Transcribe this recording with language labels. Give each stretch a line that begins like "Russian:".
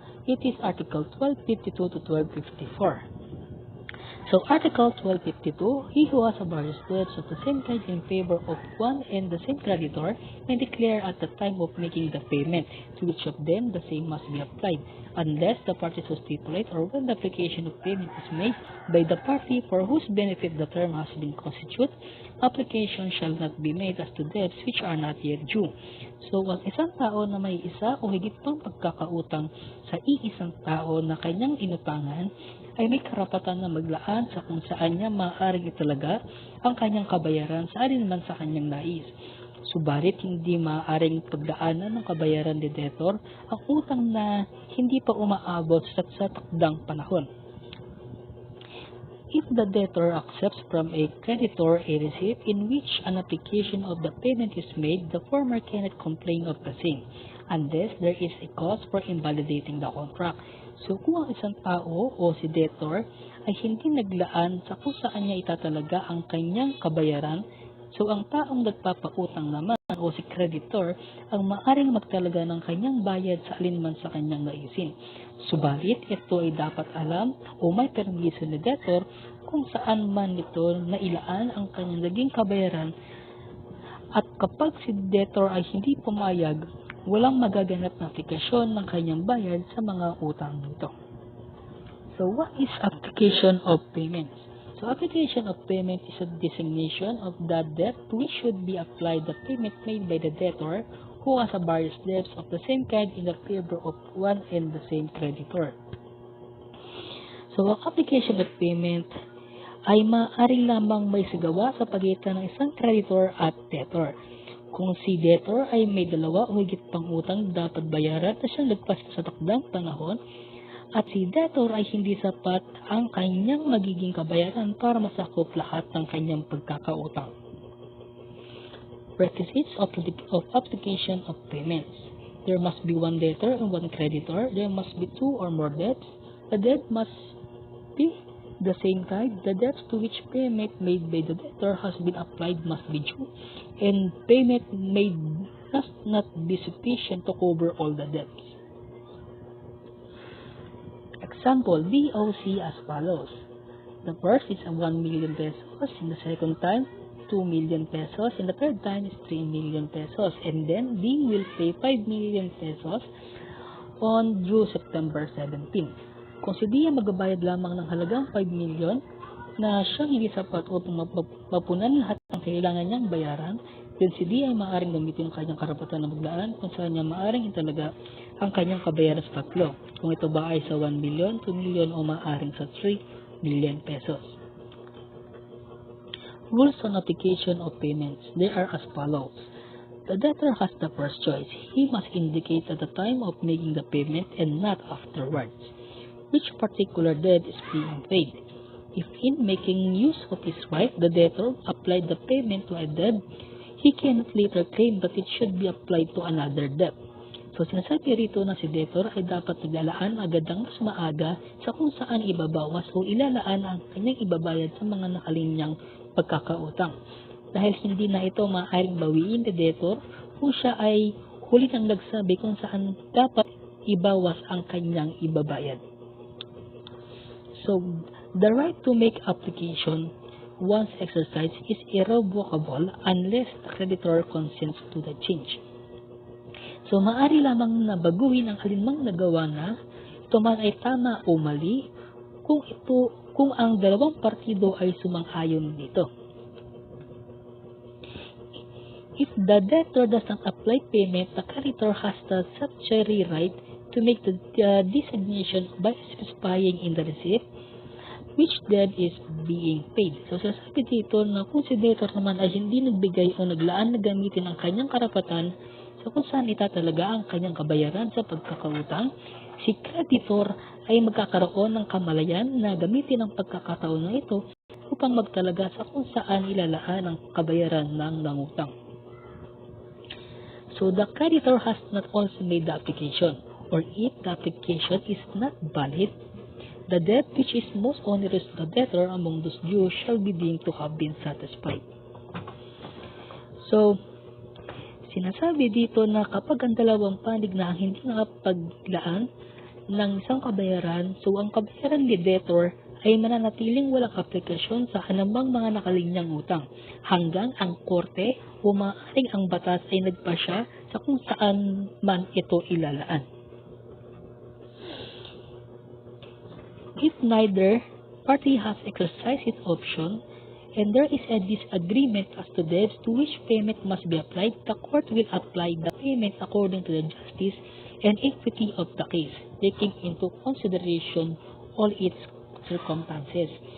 English: It is Article 1252 to 1254. So, Article 1252, he who has various debts of the same kind in favor of one and the same creditor may declare at the time of making the payment to which of them the same must be applied, unless the parties so stipulate or when the application of payment is made by the party for whose benefit the term has been constituted, application shall not be made as to debts which are not yet due.
Filipino: So, ang isang tao na may isa o higit pang pagkakautang sa iisang tao na kanyang inutangan ay may karapatan na maglaan sa kung saan niya maaaring italaga ang kanyang kabayaran sa alinman sa kanyang nais. Subalit hindi maaaring pagdaanan ng kabayaran ni debtor ang utang na hindi pa umaabot sa takdang panahon.
English: If the debtor accepts from a creditor a receipt in which an application of the payment is made, the former cannot complain of the same, unless there is a cause for invalidating the contract.
Filipino: So, kung ang isang tao o si debtor ay hindi naglaan sa kung saan niya itatalaga ang kanyang kabayaran, so ang taong nagpapautang naman o si creditor ang maaring magtalaga ng kanyang bayad sa alinman sa kanyang naisin. Subalit, ito ay dapat alam o may permiso ni debtor kung saan man ito nailaan ang kanyang naging kabayaran, at kapag si debtor ay hindi pumayag, walang magaganap na aplikasyon ng kanyang bayad sa mga utang nito.
English: So, what is application of payments? So, application of payment is a designation of the debt to which should be applied the payment made by the debtor who has various debts of the same kind in the favor of one and the same creditor.
Filipino: So, ang application of payment ay maaaring lamang may sigawa sa pagitan ng isang creditor at debtor. Kung si debtor ay may dalawa o higit pang utang dapat bayaran na siyang lagpas sa takdang panahon, at si debtor ay hindi sapat ang kanyang magiging kabayaran para masakop lahat ng kanyang pagkakautang.
English: Requisites of application of payments. There must be one debtor and one creditor. There must be two or more debts. The debt must be the same kind. The debts to which payment made by the debtor has been applied must be due, and payment made must not be sufficient to cover all the debts. Example, BOC as follows. The first is 1 million pesos, in the second time 2 million pesos, and the third time is 3 million pesos, and then B will pay 5 million pesos on due September 17.
Filipino: Kung si D ay magbabayad lamang ng halagang 5 million na siyang hindi sapat upang mapunan lahat ng kailangan niyang bayaran, then si D ay maaaring gamitin ang kanyang karapatan na maglaan kung saan niya maaaring italaga ang kanyang kabayaran sa tatlo. Kung ito ba ay sa 1 million, 2 million o maaaring sa 3 million pesos.
English: Rules on application of payments. They are as follows. The debtor has the first choice. He must indicate at the time of making the payment and not afterwards which particular debt is being paid. If in making use of his right, the debtor applied the payment to a debt, he cannot later claim that it should be applied to another debt.
Filipino: So, sinasabi rito na si debtor ay dapat naglalaan agad ang mas maaga sa kung saan ibabawas o ilalaan ang kanyang ibabayad sa mga nakalinyang pagkakautang. Dahil hindi na ito maaaring bawiin ni debtor kung siya ay huli nang nagsabi kung saan dapat ibawas ang kanyang ibabayad.
English: So, the right to make application once exercised is irrevocable unless the creditor consents to the change.
Filipino: So, maaari lamang na baguhin ang alinmang nagawa na ito man ay tama o mali kung ang dalawang partido ay sumang-ayon dito.
English: If the debtor does not apply payment, the creditor has the statutory right to make the designation by specifying in the receipt which debt is being paid.
Filipino: So, sasabi dito na kung si debtor naman ay hindi nagbigay o naglaan na gamitin ang kanyang karapatan sa So kung saan itatalaga ang kanyang kabayaran sa pagkakautang, si creditor ay magkakaroon ng kamalayan na gamitin ang pagkakataon na ito upang magtalaga sa kung saan ilalaan ang kabayaran ng nangutang.
English: So the creditor has not also made the application, or if the application is not valid, the debt which is most onerous to the debtor among those due shall be deemed to have been satisfied.
Filipino: So, sinasabi dito na kapag ang dalawang panig na hindi nakapaglaan ng isang kabayaran, so ang kabayaran ni debtor ay mananatiling walang aplikasyon sa anumang mga nakalinyang utang hanggang ang korte o maaaring ang batas ay nagpasya sa kung saan man ito ilalaan.
English: If neither party has exercised its option and there is a disagreement as to debts to which payment must be applied, the court will apply the payment according to the justice and equity of the case, taking into consideration all its circumstances.